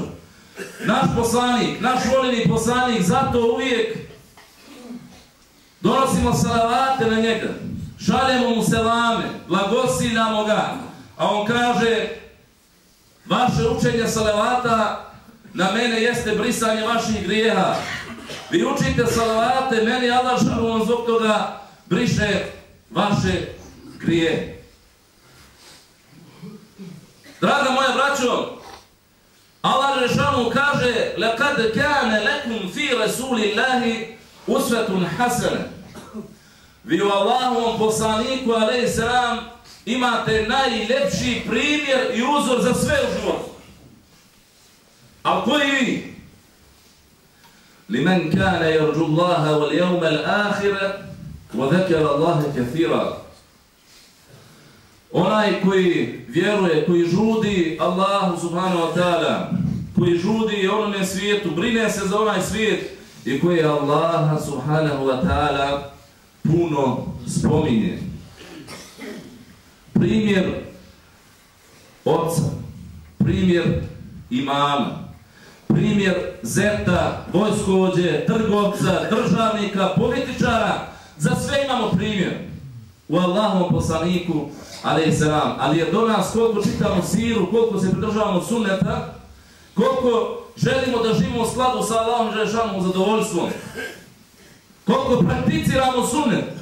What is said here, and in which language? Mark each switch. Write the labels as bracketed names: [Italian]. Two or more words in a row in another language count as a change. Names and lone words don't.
[Bosnian] Naš poslanik, naš voljeni poslanik, zato uvijek donosimo salavate na njega, šaljemo mu selame, blagosiljamo ga, a on kaže, vaše učenje salavata na mene jeste brisanje vaših grijeha. Vi učite salavate, meni Allah šalom zbog toga briše vaše grijehe. Draga moja braćo, Allah Žešanu kaže [Arabic] لَقَدْ كَانَ لَكُمْ فِي رَسُولِ اللَّهِ أُسْوَةٌ حَسَنَةٌ. [Bosnian] Vi u Allahovom poslaniku a.s. imate najljepši primjer i uzor za sve u životu. A koji vi? [Arabic] لِمَنْ كَانَ يَرْجُ اللَّهَ وَالْيَوْمَ الْآخِرَ وَذَكَرَ اللَّهَ كَثِيرًا. [Bosnian] Onaj koji vjeruje, koji žudi Allahu [Arabic] سبحانه وتعالى, [Bosnian] koji žudi onome svijetu, brine se za onaj svijet i koji Allaha [Arabic] سبحانه وتعالى [Bosnian] puno spominje. Primjer oca, primjer imama, primjer zeta, vojskovođe, trgovca, državnika, političara, za sve imamo primjer u Allahovom poslaniku alejselam, ali je do nas koliko čitamo siru, koliko se pridržavamo sunneta, koliko želimo da živimo u skladu sa Allahom Želešanom zadovoljstvom, koliko prakticiramo sunnet.